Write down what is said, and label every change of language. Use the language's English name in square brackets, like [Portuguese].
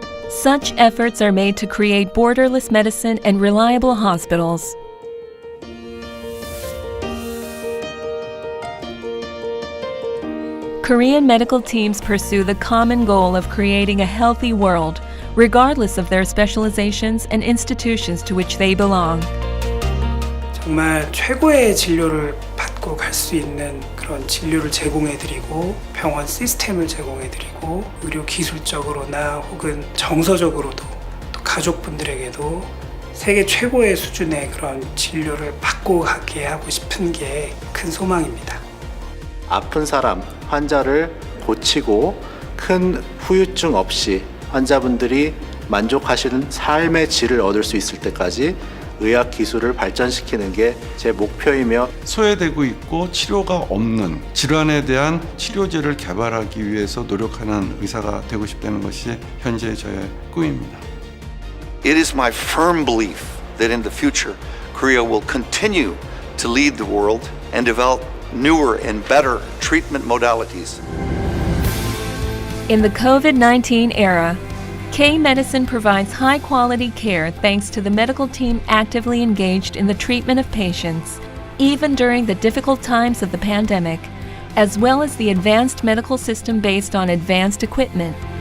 [English] Such efforts are made to create borderless medicine and reliable hospitals. Korean medical teams pursue the common goal of creating a healthy world, regardless of their specializations and institutions to which they belong. [Korean] 정말 최고의 진료를 받고 갈 수 있는 그런 진료를 제공해드리고 병원 시스템을 제공해드리고 의료 기술적으로나 혹은 정서적으로도 또 가족분들에게도 세계 최고의 수준의 그런 진료를 받고 가게 하고 싶은 게 큰 소망입니다. 아픈 사람, 환자를 고치고 큰 후유증 없이 환자분들이 만족하시는 삶의 질을 얻을 수 있을 때까지 의학 기술을 발전시키는 게 제 목표이며 소외되고 있고 치료가 없는 질환에 대한 치료제를 개발하기 위해서 노력하는 의사가 되고 싶다는 것이 현재 저의 꿈입니다. [English] It is my firm belief that in the future, Korea will continue to lead the world and develop newer and better treatment modalities. In the COVID-19 era, K-Medicine provides high-quality care thanks to the medical team actively engaged in the treatment of patients, even during the difficult times of the pandemic, as well as the advanced medical system based on advanced equipment.